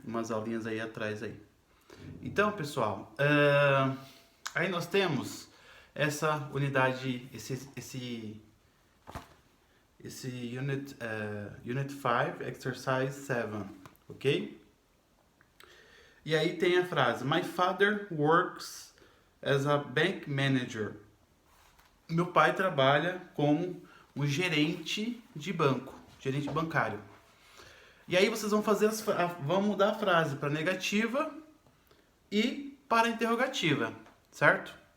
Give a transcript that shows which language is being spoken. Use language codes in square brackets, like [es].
[pt] Umas aulinhas aí atrás aí. Então, pessoal, aí nós temos essa unidade, esse Unit 5, Exercise 7, ok? E aí tem a frase, [en] my father works as a bank manager. [pt] Meu pai trabalha como um gerente de banco, gerente bancário. E aí vocês vão mudar a frase para negativa e para interrogativa, certo?